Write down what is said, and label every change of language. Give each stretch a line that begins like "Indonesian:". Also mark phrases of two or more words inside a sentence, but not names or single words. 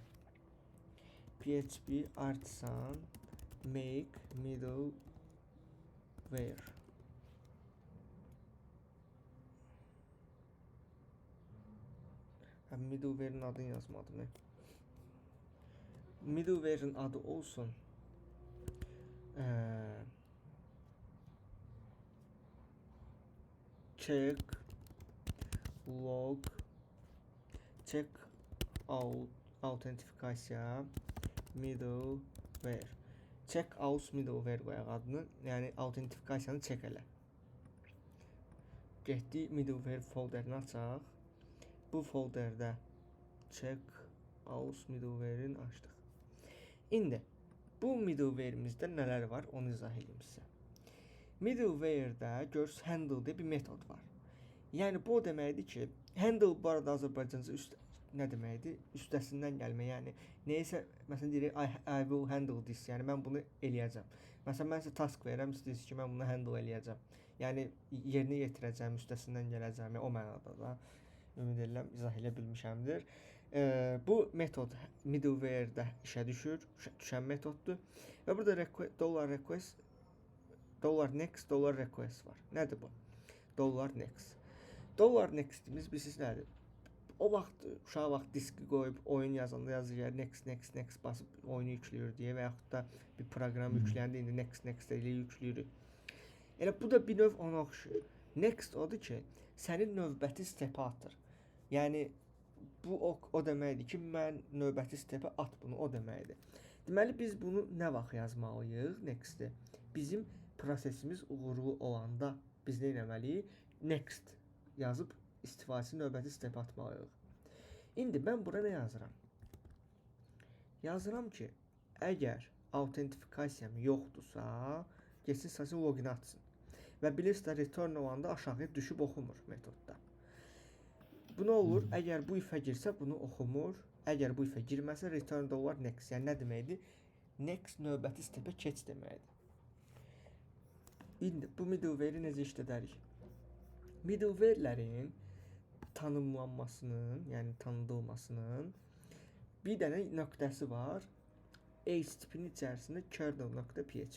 English: PHP artisan make middleware.
Azerbaijani: Middleware'in adını yazmadım. Middleware'in adı olsun.
English: Check log check out autentifikasiya middleware. Check out middleware
Azerbaijani: qoyaq adını. Yəni autentifikasiyanı check elə. Getdik middleware folderini açaq. Bu folderdə
English: check out middleware'ini
Azerbaijani: açdıq. İndi bu middleware'imizdə nələr var onu izah edeyim sizə. Middleware'də görürsünüz handle deyə bir metod var. Yəni bu o deməkdir ki, handle bu arada Azərbaycanca nə deməkdir? Üstəsindən gəlmə, yəni neysə, məsələn deyirik
English: I will handle this,
Azerbaijani: yəni mən bunu eləyəcəm. Məsələn mən sizə task verirəm, istəyirsiniz ki, mən bunu handle eləyəcəm. Yəni yerinə yetirəcəm, üstəsindən gələcəm, o mənada da. Ümid edirəm izah elə bilmişəmdir. Bu metod middleware-də işə düşən metoddur. Və burada
English: $request $next $request
Azerbaijani: var. Nədir bu?
English: $next.
Azerbaijani: $next'imiz bilirsiniz nədir? O vaxt uşaq vaxt diski qoyub oyun yazanda yazır next basıb oyunu yükləyir deyə və yaxud da bir proqram yükləyəndə indi next elə yükləyirik. Elə bu da bir növ ona oxşuyur. Next odur ki, sənin növbəti stepə atır. Yəni bu o deməkdir ki, mən növbəti stepə at bunu, o deməkdir. Deməli biz bunu nə vaxt yazmalıyıq? Next-i. Bizim prosesimiz uğurlu olanda biz nə etməliyik? Next yazıb istifadəçi növbəti stepə atmalıyıq. İndi mən bura nə yazıram? Yazıram ki, əgər autentifikasiyam yoxdursa, geçsin sadəcə login atsın. Və bilirsiniz, return olanda aşağıya düşüb oxumur metodda. Bu nə olur? Əgər bu ifə girsə, bunu oxumur. Əgər bu ifə girməsə,
English: return $next.
Azerbaijani: Yəni nə deməkdir? Next növbəti stepə keç deməkdir. İndi bu middleware-i necə işlədərik? Middleware-lərin tanımlanmasının, yəni tanıdılmasının bir dənə nöqtəsi var. HTTP-nin içərisində kernel.php.